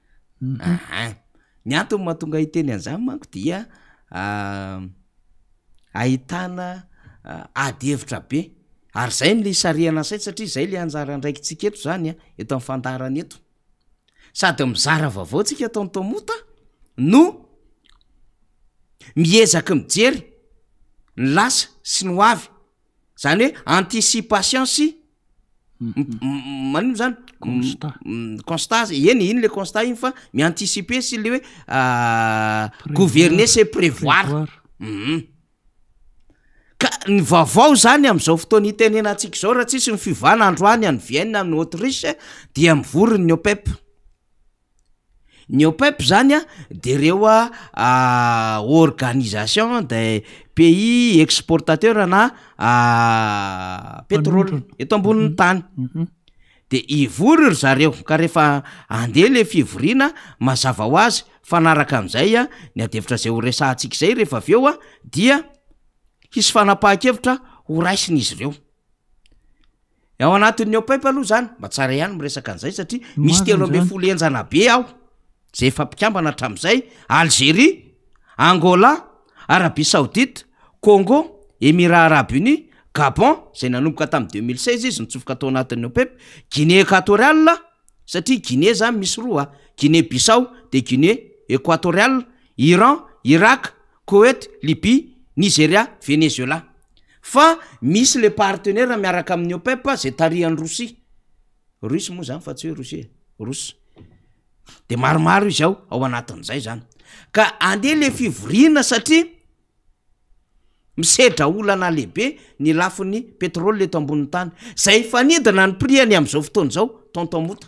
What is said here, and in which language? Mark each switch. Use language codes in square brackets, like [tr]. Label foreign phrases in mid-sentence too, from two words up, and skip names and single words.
[mg] ny antony mahatonga hiteny an'izany manko dia ahitana adevitra be ary zay ny le isariana say satria zay le anjara ndraiky tsika eto zany eto amin'ny fandarana eto sady mizara vaovao tsika tonton mota no miezaka mijery ny lasa sy ny hoavy zany hoe anticipation sy manino zany constat eny iny le constat iny fa mianticiper sy le hoe [fr] gouverner c'est prévoir [mg] ka ny vaovao zany am'izao fotoana hitenenantsika zao raha tsisy ny fivana androany any Vienne amin'ny Autriche dia mivorony ny OPEP ny OPEP zany de reo [fr] organisation des pays exportateurs [mg] na pétrole eto ambonin'ny tany de ivory ry zareo ka rehefa andeha le fivorina mazava ho azy fanaraka am'izay ny adevitra zay ho resahantsika zay rehefa avy eo dia hisy fanapahan-kevitra ho raisin'izy ireo ao anatin'ny OPEP aloha zany mba tsara ihany miresaka an'izay satria misy 13 enjana be ao zay efa mpikambana hatram'izay Algérie, Angola, Arabie Saoudite, Congo, Émirats Arabes Unis, Gabon zay nanomboka tamin'ny 2016 izy nitsofoka tao anatin'ny OPEP, Guinée équatoriale satria Guinée zany misy roa Guinée Bissau de Guinée équatoriale, Iran, Irak, Koweït, Libye, Nigeria, Venezuela fa misy le partenaire miaraka amin'ny OPEP zay tarihan'ny Russie moa zany fa tsy hoe Russie Russie de maromaro izy ao anatin'izay zany ka andeha le fivorina satria misedra olana lehibe ny lafin'ny pétrole eto ambonin'ny tany zay fanidina ny prix any am'izao fotoana zao tonton mota